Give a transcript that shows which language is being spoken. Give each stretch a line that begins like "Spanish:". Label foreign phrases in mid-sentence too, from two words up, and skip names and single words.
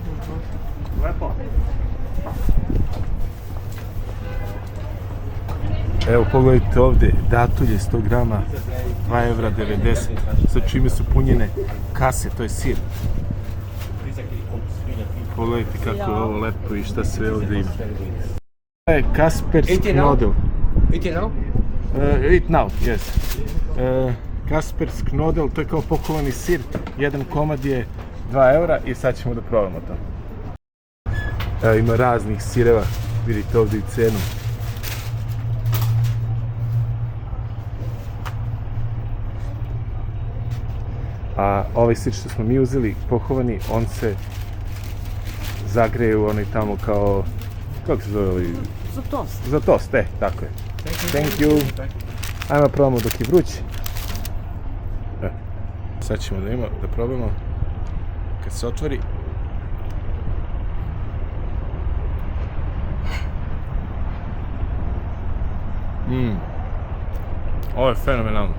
Serbian: Evo, pogledajte ovdje, datulje 100 grama, 2 evra 90. Sa čime su punjene kase, to je sir. Pogledajte kako je ovo lepo i šta sve ovdje ima. Ovo je Kaspersk Knodel.
English: Eat it now? Eat now, yes.
Serbian: Kaspersk Knodel, to je kao pokovani sir. Jedan komad je 2 eura i sad ćemo da probamo to. Evo, ima raznih sireva, vidite ovdje i cenu. A ovaj sir što smo mi uzeli, pohovani, on se zagreje u onaj tamo kao, kako se zove? Za tost. Za tost, tako je.
English: Thank you.
Serbian: Ajmo probamo dok je vruć. Sad ćemo da probamo. Kad se otvori. Ovo je fenomenalno.